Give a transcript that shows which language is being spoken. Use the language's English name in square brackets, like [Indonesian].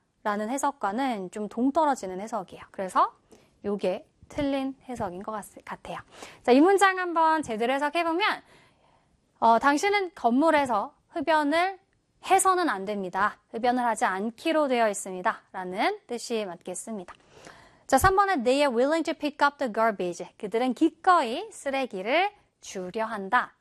[Korean] 라는 해석과는 좀 동떨어지는 해석이에요. 그래서 이게 틀린 해석인 것 같아요. 자, 이 문장 한번 제대로 해석해보면 당신은 건물에서 흡연을 해서는 안 됩니다. 흡연을 하지 않기로 되어 있습니다. 라는 뜻이 맞겠습니다. 자, 3번에 [English] they are willing to pick up the garbage. [Korean] 그들은 기꺼이 쓰레기를 주려 한다.